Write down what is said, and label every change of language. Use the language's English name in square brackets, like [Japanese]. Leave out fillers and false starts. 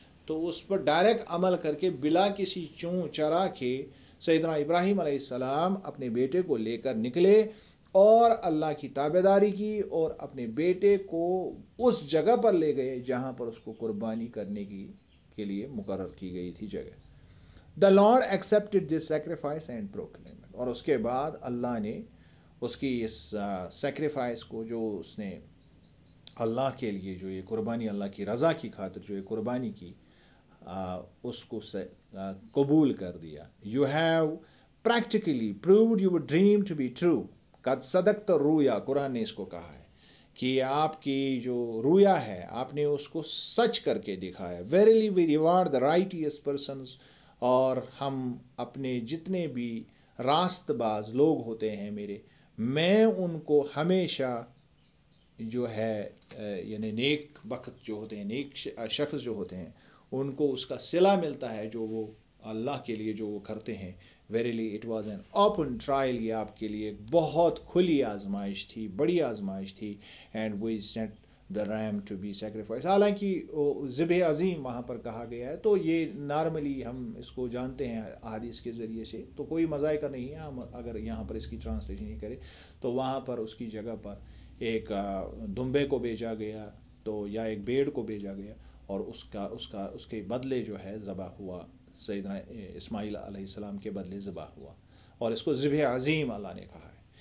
[Urdu] تو اس پر ڈائریکٹ عمل کر کے بلا کسی چوں چرا کے سیدنا ابراہیم علیہ السلام اپنے بیٹے کو لے کر نکلے اور اللہ کی تابعداری کی، اور اپنے بیٹے کو اس جگہ پر لے گئے جہاں پر اس کو قربانی کرنے کے لیے مقرر کی گئی تھی جگہ. [English] The Lord accepted this sacrifice and proclaimed. [Urdu] اور اس کے بعد اللہ نے اس کی اس سیکریفائس کو، جو اس نے اللہ کے لیے جو یہ قربانی، اللہ کی رضا کی خاطر جو یہ قربانی کی، اس کو قبول کر دیا. [English] You have practically proved your dream to be true. [Arabic] قد صدقت الرؤیا، [Urdu] قرآن نے اس کو کہا ہے کہ آپ کی جو رویا ہے آپ نے اس کو سچ کر کے دکھایا. [English] Verily we reward the righteous persons. [Urdu] اور ہم اپنے جتنے بھی راست باز لوگ ہوتے ہیں میرے، میں ان کو ہمیشہ جو ہے یعنی نیک بخت جو ہوتے ہیں، نیک شخص جو ہوتے ہیں، ان کو اس کا صلہ ملتا ہے جو وہ اللہ کے لیے جو وہ کرتے ہیں. [English] Verily it was an open trial. [Urdu] یہ آپ کے لیے بہت کھلی آزمائش تھی، بڑی آزمائش تھی. [English] And we sent the ram to be sacrificed. [Urdu] حالانکہ ذبح عظیم وہاں پر کہا گیا ہے، تو یہ نارملی ہم اس کو جانتے ہیں احادیث کے ذریعے سے، تو کوئی مذائقہ نہیں ہے. ہم اگر یہاں پر اس کی ٹرانسلیشن نہیں کریں تو وہاں پر اس کی جگہ پر ایک دمبے کو بھیجا گیا تو یا ایک بھیڑ کو بھیجا گیا، اور اس کے بدلے جو ہے ذبح ہوا، سیدنا اسماعیل علیہ السلام کے بدلے ذبح ہوا، اور اس کو ذبح عظیم اللہ نے کہا ہے.